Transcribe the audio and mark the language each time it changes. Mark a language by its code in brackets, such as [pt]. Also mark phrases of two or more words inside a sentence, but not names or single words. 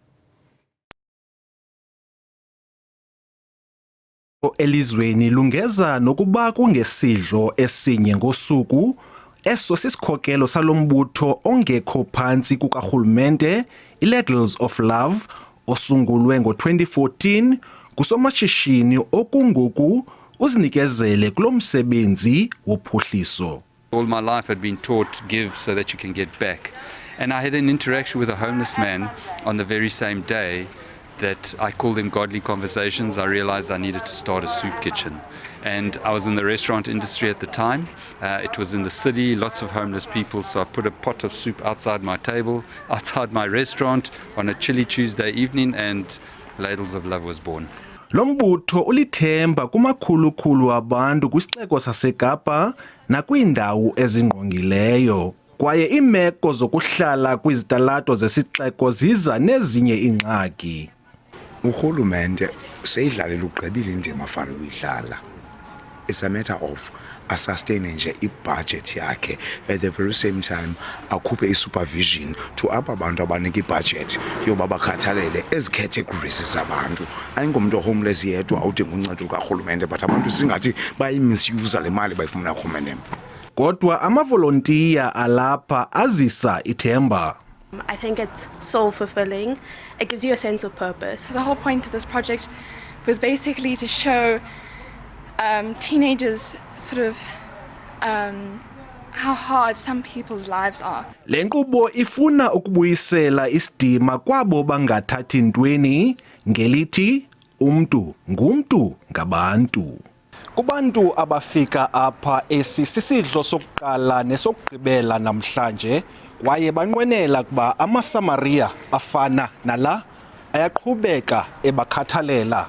[xh] Elizweni lungeza nokuba kungesidlo esinye ngosuku eso sisikhokelo salombutho ongekho phantsi kukarhulumente iLadles of Love osungulwe ngo-2014 kusomashishini okungoku uzinikezele kulo msebenzi wophuhliso. [en] All my life I'd been taught give so that you can get back. And I had an interaction with a homeless man on the very same day that I called them godly conversations. I realized I needed to start a soup kitchen. And I was in the restaurant industry at the time. It was in the city, lots of homeless people, so I put a pot of soup outside my table, outside my restaurant on a chilly Tuesday evening, and Ladles of Love was born. [xh] Lo mbutho ulithemba kumakhulu-khulu abantu kwisixeko saseKapa nakwiindawo ezingqongileyo. Kwaye iimeko zokuhlala kwizitalato zesixeko ziza nezinye iingxaki. Urhulumente seyidlalela ugqibile indima afanele uyidlala. [en] It's a matter of sustaining [xh] nje i-budget yakhe, [en] at the very same time [xh] akhuphe i-supervision to aba bantu abanika i-budget yoba bakhathalele ezi categories zabantu. Ayingomntu homeless yedwa awudinga uncedo lukarhulumente, but abantu singathi bayimisuse le mali bayifumana kurhulumente. Kodwa amavolontiya alapha azisa ithemba. [en] I think it's soul fulfilling. It gives you a sense of purpose. The whole point of this project was basically to show teenagers sort of how hard some people's lives are. [xh] Le nkqubo ifuna ukubuyisela isidima kwabo bangathathi ntweni ngelithi umntu ngumntu ngabantu. Kubantu abafika apha esi sisidlo sokuqala nesokugqibela namhlanje kwaye banqwenela kuba amaSamaria afana nala ayaqhubeka ebakhathalela.